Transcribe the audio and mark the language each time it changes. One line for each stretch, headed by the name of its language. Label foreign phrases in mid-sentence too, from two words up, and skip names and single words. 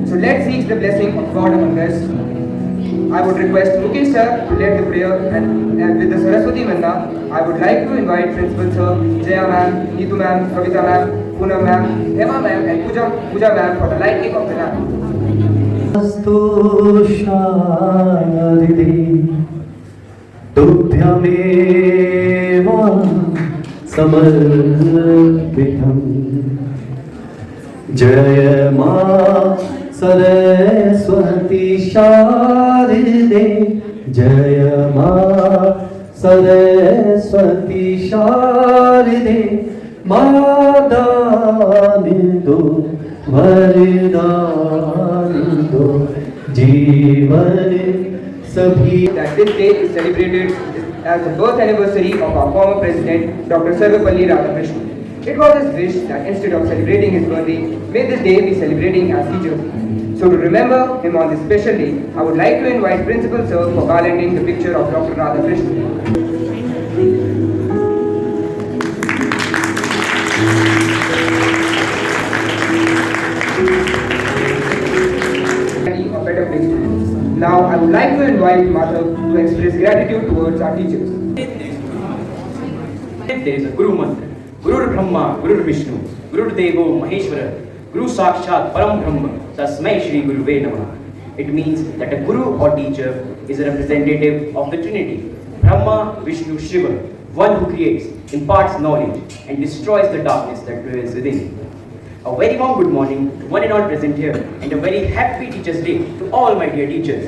English: So let's seek the blessing of God among us. I would request Mukesh sir to lead the prayer, and with the Saraswati Vanda, I would like to invite Principal sir, Jaya ma'am, Neetu ma'am, Kavita ma'am, Poonam ma'am, Hema ma'am and Pooja ma'am for the lighting of the lamp.
Hindi: जय मां सरस्वती शारदे जय मां सरस्वती शारदे दान दो वरदान दो जीवन सभी.
English: That this day is celebrated as the birth anniversary of our former president, Dr. Sarvapalli Radhakrishnan. It was his wish that instead of celebrating his birthday, may this day be celebrating as Teachers' Day. So to remember him on this special day, I would like to invite Principal Sir for garlanding the picture of Dr. Radhakrishnan. A better place to live. Now I would like to invite Madhav to express gratitude towards our teachers. There is a Guru mantra.
Sanskrit: गुरु ब्रह्मा, गुरु विष्णु, गुरु देव महेश्वर, गुरु साक्षात् परम ब्रह्म, तस्मै श्री गुरु नमः.
English: It means that a guru or teacher is a representative of the Trinity, Brahma, Vishnu, Shiva, one who creates, imparts knowledge and destroys the darkness that dwells within. A very warm good morning to one and all present here, and a very happy Teachers' Day to all my dear teachers.